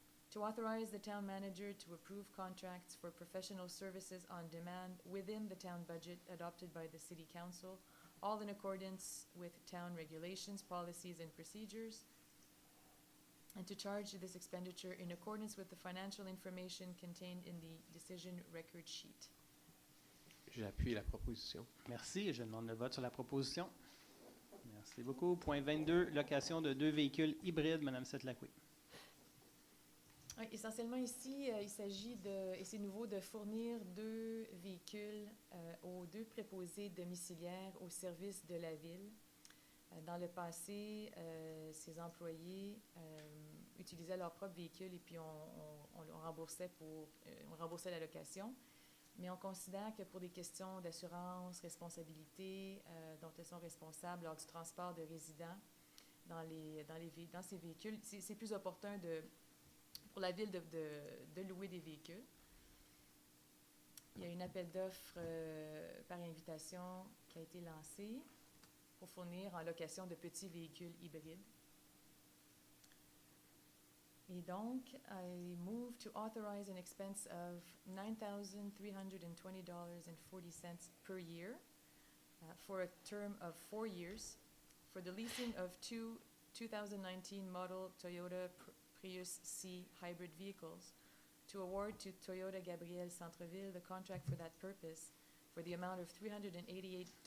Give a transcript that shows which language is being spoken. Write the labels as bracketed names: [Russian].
[English] to authorize the town manager to approve contracts for professional services on demand within the town budget adopted by the City Council, all in accordance with town regulations, policies, and procedures, and to charge this expenditure in accordance with the financial information contained in the decision record sheet. [French] J'appuie la proposition. Merci. Je demande le vote sur la proposition. Merci beaucoup. Point 22, location de 2 véhicules hybrides. Madame Setlacoué. Oui, essentiellement ici, il s'agit de, et c'est nouveau, de fournir 2 véhicules aux 2 préposés domiciliaires au service de la Ville. Dans le passé, ces employés utilisaient leur propre véhicule et puis on remboursait la location. Mais on considère que pour des questions d'assurance, responsabilité, dont elles sont responsables lors du transport de résidents dans ces véhicules, c'est plus opportun pour la Ville de louer des véhicules. Il y a un appel d'offres par invitation qui a été lancé pour fournir en location de petits véhicules hybrides. Et donc, [English] I move to authorize an expense of $9,320.40 per year for a term of 4 years for the leasing of 2 2019 model Toyota Prius C hybrid vehicles, to award to Toyota Gabriel Centreville the contract for that purpose for the amount of $388.35